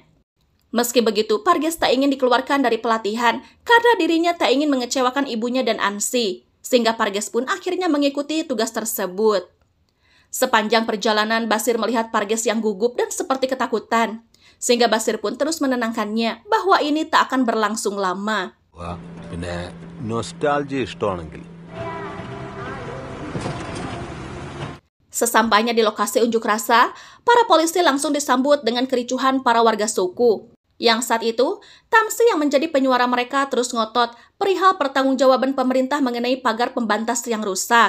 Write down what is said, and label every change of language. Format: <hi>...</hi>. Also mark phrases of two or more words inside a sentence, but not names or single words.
<id>Meski begitu, Parges tak ingin dikeluarkan dari pelatihan karena dirinya tak ingin mengecewakan ibunya dan Ansi. sehingga Parges pun akhirnya mengikuti tugas tersebut. Sepanjang perjalanan, Basir melihat Parges yang gugup dan seperti ketakutan, sehingga Basir pun terus menenangkannya bahwa ini tak akan berlangsung lama. Wah,</id> <ml>പിന്നെ nostalgia ഇഷ്ടമാണെങ്കിൽ.</ml> <id>Sesampainya di lokasi unjuk rasa, para polisi langsung disambut dengan kericuhan para warga suku. Yang saat itu, Tamsi yang menjadi penyuara mereka terus ngotot perihal pertanggungjawaban pemerintah mengenai pagar pembatas yang rusak.</id>